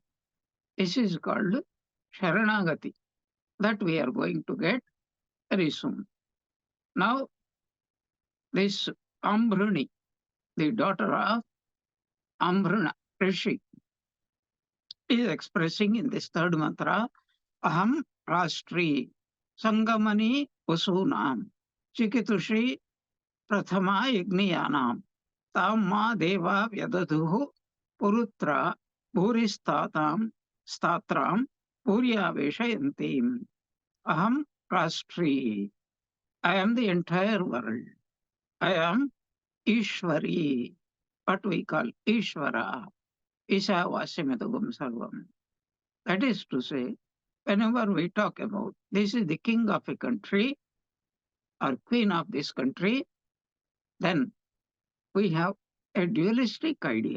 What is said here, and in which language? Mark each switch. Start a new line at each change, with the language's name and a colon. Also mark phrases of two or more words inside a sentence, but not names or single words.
English: This is called Sharanagati, that we are going to get very soon. Now, this Ambhruni, the daughter of Ambhruna Rishi, is expressing in this third mantra,
Sanskrit: Aham Rastri Sangamani Vasunam Chikitushi Prathama Yagniyanam Tamma Deva Vyadaduhu Purutra Bhuristatam Statram Purya Veshayantim. Aham Rastri.
English: I am the entire world. I am Ishvari, what we call Ishvara,
Sanskrit: Isha Vasimedagam Sarvam.
English: That is to say, whenever we talk about this is the king of a country or queen of this country, then we have a dualistic idea.